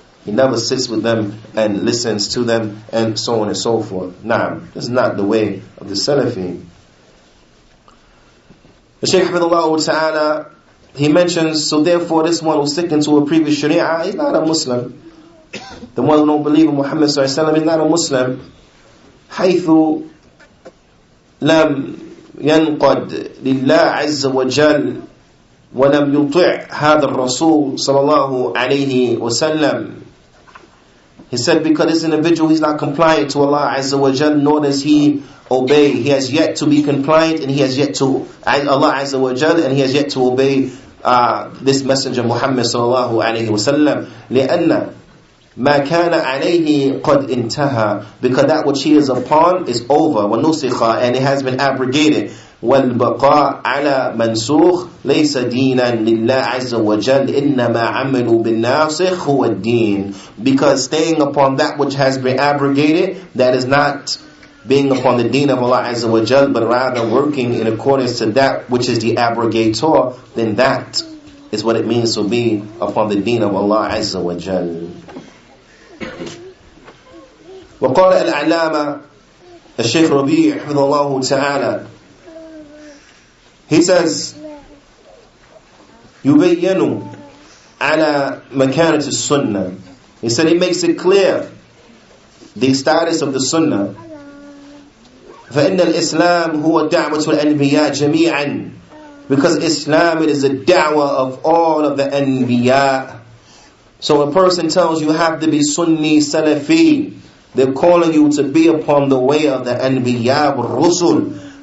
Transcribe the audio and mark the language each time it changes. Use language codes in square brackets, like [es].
[en] He never sits with them and listens to them, and so on and so forth. Nah, this is not the way of the Salafi. The Shaykh Hafidhullah Ta'ala, he mentions, so therefore this one who's sticking to a previous Sharia, he's not a Muslim. The one who don't believe in Muhammad sallallahu alaihi wasallam is not a Muslim. [ar] حيث لم ينقد لله عز وجل ولم يطع هذا الرسول صلى الله عليه وسلم. [en] He said because this individual, he's not compliant to Allah Azza wa Jal, nor does he obey. He has yet to be compliant, and he has yet to Allah Azza wa Jal, and he has yet to obey this messenger Muhammad sallallahu alayhi wa sallam. [ar] لأن ما كان عليه قد انتهى, [en] because that which he is upon is over, [ar] ونسخ, [en] and it has been abrogated. [ar] والبقاء على منسوخ ليس دينا لله عز وجل إنما عملوا بالناسخ هو الدين. [en] Because staying upon that which has been abrogated, that is not being upon the deen of Allah Azza wa Jal, but rather working in accordance to that which is the abrogator, then that is what it means to be upon the deen of Allah Azza wa Jal. [ar] وقال العلامة الشيخ ربيع حفظه الله تعالى, [en] he says, [ar] يبين على مكانة السنة. [en] He said he makes it clear the status of the sunnah. [ar] فإن الإسلام هو دعوة الأنبياء جميعا, [en] because Islam, it is a da'wah of all of the anbiya. So a person tells you have to be Sunni, Salafi, they're calling you to be upon the way of the anbiya, rusul.